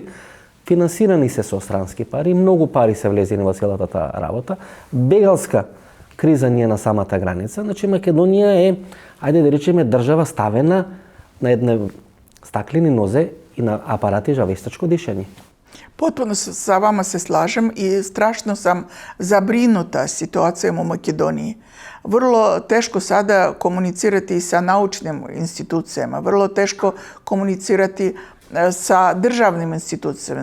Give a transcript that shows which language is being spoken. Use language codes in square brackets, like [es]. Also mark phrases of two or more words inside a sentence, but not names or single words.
[mk] Финансирани се со странски пари, многу пари се влезени во целата таа работа. Бегалска криза ни е на самата граница. Значи Македонија е, ајде да речеме, држава ставена на една стаклени нозе и на апарати за вестачко дишење. [sr] Potpuno sa vama se slažem i strašno sam zabrinuta situacijom u Makedoniji. Vrlo teško sada komunicirati sa naučnim institucijama, vrlo teško komunicirati sa državnim institucijama.